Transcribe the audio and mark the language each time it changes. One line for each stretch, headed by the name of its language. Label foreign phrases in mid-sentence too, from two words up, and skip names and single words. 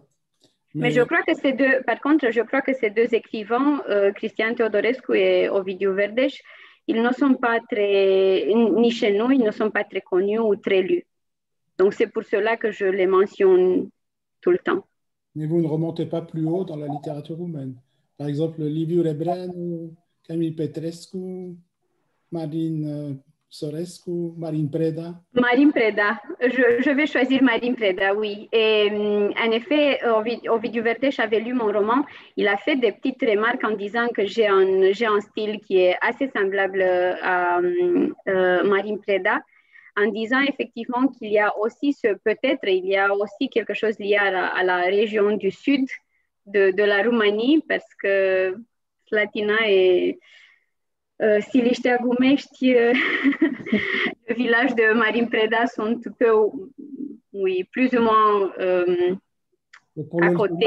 French: Mais je crois que ces deux, par contre, je crois que ces deux écrivains, Cristian Teodorescu et Ovidiu Verdeș, ils ne sont pas très, ni chez nous, ils ne sont pas très connus ou très lus. Donc c'est pour cela que je les mentionne tout le temps. Mais vous ne remontez pas plus haut dans la littérature roumaine. Par exemple, Liviu Rebreanu, Camille Petrescu, Marin Sorescu, Marin Preda. Marin Preda, je vais choisir Marin Preda, oui. Et en effet, Ovidiu Verdeș avait lu mon roman. Il a fait des petites remarques en disant que j'ai un style qui est assez semblable à Marin Preda, en disant effectivement qu'il y a aussi il y a aussi quelque chose lié à la région du sud de la Roumanie, parce que Slatina et Siliștea Gumești, le village de Marin Preda sont un peu, oui, plus ou moins à côté.